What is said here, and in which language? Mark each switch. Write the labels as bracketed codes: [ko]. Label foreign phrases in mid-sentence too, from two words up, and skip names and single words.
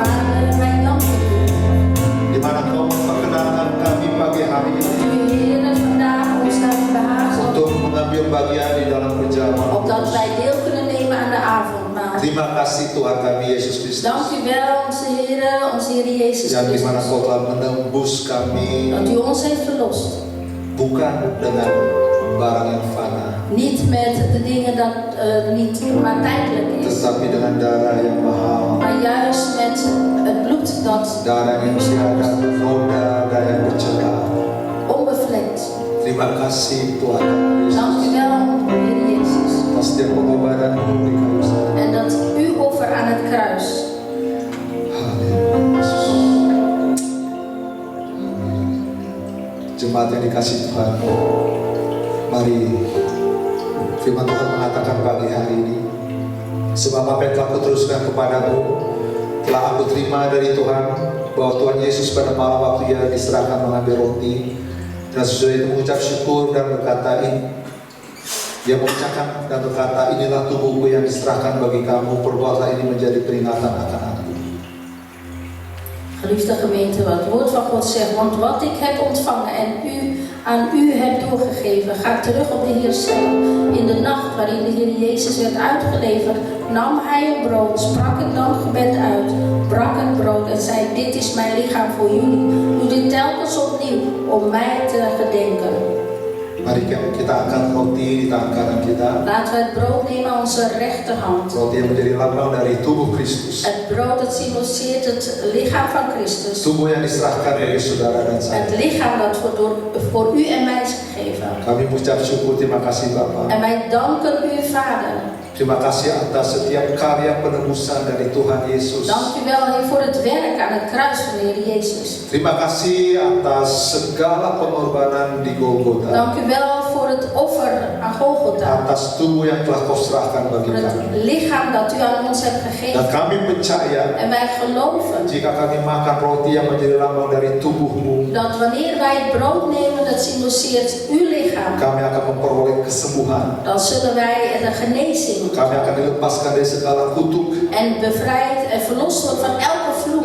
[nl] Vader, wij danken u. [id] di mana Kau memperkenalkan kami pagi hari ini [nl] U Heer vandaag ons daarin behagen. [id] untuk mengambil bagian di dalam perjamuan [nl] Opdat [id] kudus. [nl] wij deel kunnen nemen aan de avondmaal. [id] Terima kasih Tuhan kami Yesus Kristus [nl] Dank u wel, onze Heer Jezus [id] yang di mana [nl] Christus. [id] Kau telah menembus kami [nl] Dat u ons heeft verlost. [id] bukan dengan barang yang fana, [nl] Niet met de dingen dat niet maar tijdelijk is. [id] tetapi dengan darah yang mahal, [nl] Maar juist met het bloed dat [id] darah yang tiada noda dan yang bercela. [nl] onbevlekt. [id] Terima kasih Tuhan Yesus [nl] Dank u wel, Heer Jezus. [id] atas setiap pengorbanan-Mu di kayu salib. [nl] En dat uw offer aan het kruis. [id] Haleluya. Jemaat yang dikasihi Tuhan, mari firman Tuhan mengatakan pagi hari ini, Sebab apa yang telah kuteruskan kepadamu telah aku terima dari Tuhan, bahwa Tuhan Yesus pada malam waktu ia diserahkan mengambil roti dan sesudah itu mengucap syukur dan berkata, dia mengucapkan dan berkata, inilah tubuhku yang diserahkan bagi kamu, perbuatlah ini menjadi peringatan akan aku. [nl] Geliefde gemeente, wat het woord van God zegt, want wat ik heb ontvangen en aan u heb doorgegeven, gaat terug op de Heer zelf. In de nacht waarin de Heer Jezus werd uitgeleverd, nam hij een brood, sprak het dankgebed uit, brak het brood en zei, dit is mijn lichaam voor jullie. Doe dit telkens opnieuw om mij te gedenken. [id] Mari kita angkat roti di tangan kanan kita. [nl] Laten we het brood nemen aan onze rechterhand. [id] Roti yang menjadi lambang dari tubuh Kristus. [nl] Het brood dat symboliseert het lichaam van Christus. [id] Tubuh yang diserahkan bagi saudara dan saya. [nl] Het lichaam dat voor u en mij is gegeven. [id] Kami mengucap syukur, terima kasih Bapa. [nl] En wij danken u, Vader. [id] Terima kasih atas setiap karya penebusan dari Tuhan Yesus. [nl] Dank u wel, Heer, voor het werk aan het kruis van de Heer Jezus. [id] Terima kasih atas segala pengorbanan di Golgota. [nl] Dank u wel voor het offer aan Golgotha. [id] Atas tubuh yang telah kau serahkan bagi [nl] Voor [id] kami. [nl] het lichaam dat u aan ons hebt [id] Dan [nl] gegeven. [id] kami percaya [nl] En wij geloven [id] jika kami makan roti yang menjadi lambang dari tubuhmu, [nl] dat wanneer wij het brood nemen dat symboliseert uw lichaam, [id] kami akan memperoleh kesembuhan. [nl] dan zullen wij de genezing [id] Kami akan dilepaskan dari segala kutuk. [nl] en bevrijd en verlost worden van elke vloek